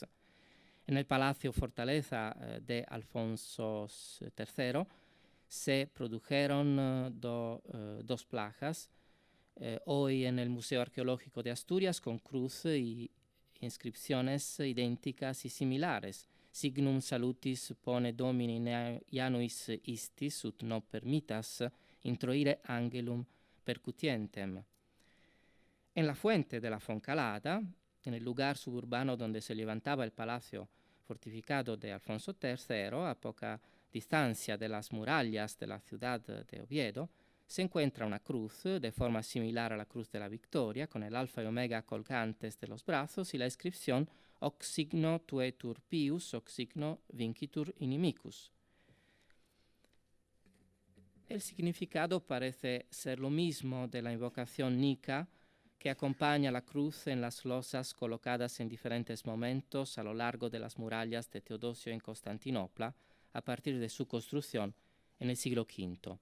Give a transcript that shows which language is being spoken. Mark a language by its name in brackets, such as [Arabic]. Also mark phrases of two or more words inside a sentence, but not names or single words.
[Spanish] En el Palacio Fortaleza de Alfonso III se produjeron dos plagas hoy en el Museo Arqueológico de Asturias, con cruz y inscripciones idénticas y similares. [Latin] Signum salutis pone domini januis istis, ut no permitas introire angelum percutientem. [Spanish] En la fuente de la Foncalada, en el lugar suburbano donde se levantaba el palacio fortificado de Alfonso III, a poca distancia de las murallas de la ciudad de Oviedo, se encuentra una cruz de forma similar a la cruz de la Victoria, con el alfa y omega colgantes de los brazos y la inscripción [Latin] Hoc signo tuetur pius, hoc signo vincitur inimicus. [Spanish] El significado parece ser lo mismo de la invocación nica que acompaña la cruz en las losas colocadas en diferentes momentos a lo largo de las murallas de Teodosio en Constantinopla a partir de su construcción en el siglo V.